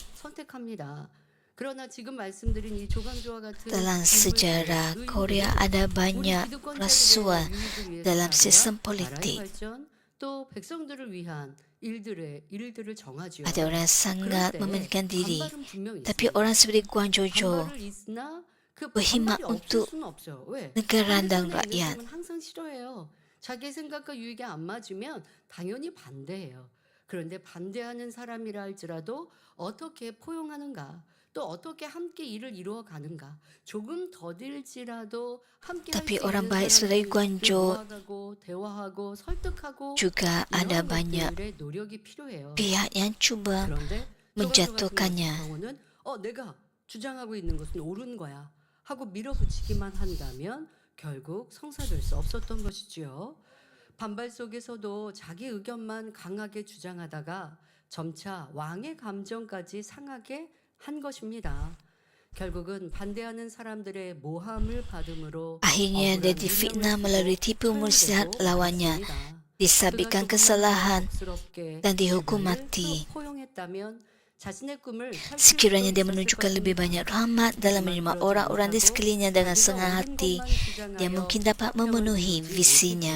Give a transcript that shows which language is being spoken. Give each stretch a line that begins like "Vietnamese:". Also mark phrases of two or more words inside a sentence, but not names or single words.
Malay: Dalam sejarah Korea ada banyak rasuah dalam sistem politik. Ada orang sangat mementingkan diri, tapi orang seperti Guang Jojo berkhidmat untuk negara dan rakyat.
Korean: 자기 생각과 유익이 안 맞으면 당연히 반대해요. 그런데 반대하는 사람이라 할지라도 어떻게 포용하는가, 또 어떻게 함께 일을 이루어 가는가, 조금 더딜지라도 함께
Malay: Tapi orang baik seperti Guangzhou
Korean: 대화하고 설득하고
Malay: juga ada
Korean: 이러한
Malay: banyak
Korean: 것들의 노력이 필요해요.
Malay: pihak yang cuba
Korean: 그런데
Malay: menjatuhkannya.
Korean: 경우는 내가 주장하고 있는 것은 옳은 거야 하고 밀어붙이기만 한다면 결국 성사될 수 없었던 것이지요. 반발 속에서도 자기 의견만 강하게 주장하다가 점차 왕의 감정까지 상하게 한 것입니다. 결국은 반대하는 사람들의 모함을 받음으로
Malay: Akhirnya dia difitnah melalui tipu muslihat lawannya, disabitkan kesalahan dan dihukum mati. Sekiranya dia menunjukkan lebih banyak rahmat dalam menerima orang-orang di sekelilingnya dengan senang hati, dia mungkin dapat memenuhi visinya.